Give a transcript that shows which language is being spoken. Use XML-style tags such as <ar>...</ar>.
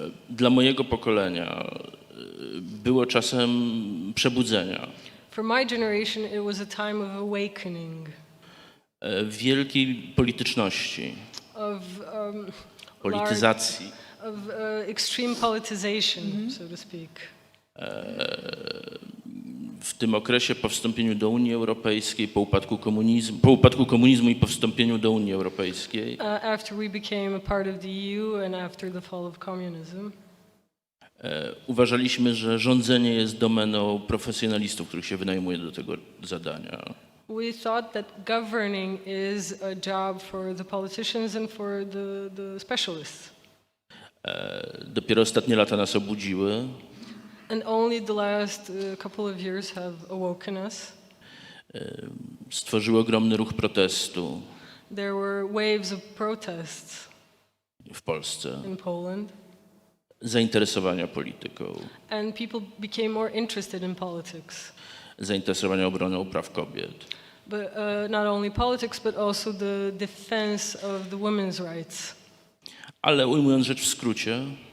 <pl>dla mojego pokolenia było czasem przebudzenia,</pl> <en>for my generation, it was a time of awakening,</en> <pl>wielkiej polityczności,</pl> <en>of</en> <pl>polityzacji,</pl> <en>of extreme politicization, so to speak.</en> <pl>w tym okresie po wstąpieniu do Unii Europejskiej, po upadku komunizmu i po wstąpieniu do Unii Europejskiej.</pl> <en>After we became a part of the EU and after the fall of communism,</en> <pl>Uważaliśmy, że rządzenie jest domeną profesjonalistów, których się wynajmuje do tego zadania.</pl> <en>we thought that governing is a job for the politicians and for the specialists.</en> <pl>Dopiero ostatnie lata nas obudziły.</pl> <en>And only the last couple of years have awoken us.</en> <pl>Stworzyły ogromny ruch protestu</pl> <en>There were waves of protests</en> <pl>w Polsce,</pl> <en>in Poland,</en> <pl>zainteresowania polityką,</pl> <en>and people became more interested in politics.</en> <pl>zainteresowania obroną praw kobiet.</pl> <en>But not only politics, but also the defense of the women's rights.</en> <pl>Ale ujmując rzecz w skrócie,</pl>